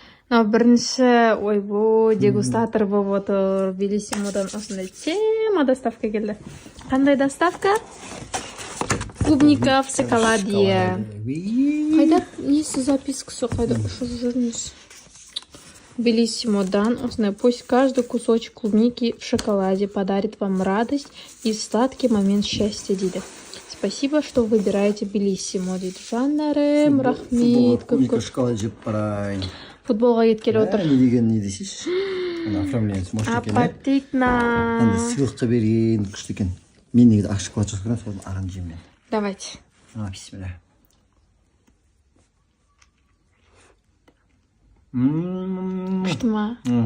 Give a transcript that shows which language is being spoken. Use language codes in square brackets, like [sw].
[kk] Бірінші, ойбой, дегустатор болып отыр. Белиссимодан осындай тема доставка келді. Қандай доставка? [ru] Клубника в шоколаде. [kk] Қайда несі запискасы, қайда ұшып жүрміз? Белиссимодан осындай. [ru] Пусть каждый кусочек клубники в шоколаде подарит вам радость и сладкий момент счастья, [kk] дейді. [ru] Спасибо, что выбираете Белиссимо, [kk] дейді. Жандарым, рахмет. [ru] Клубника в шоколад [kk] жеп барайын. Футболға кеткелі отыр. Не деген не десейші? [ru] Оформление сможет екен, апатитно. [kk] Сыйлыққа берген күшті екен. Мен неге ақ шоколад жасырған, соны ағын жеймін мен. [ru] Давайте. [ar] Бисмилля. [kk] Күшті ма?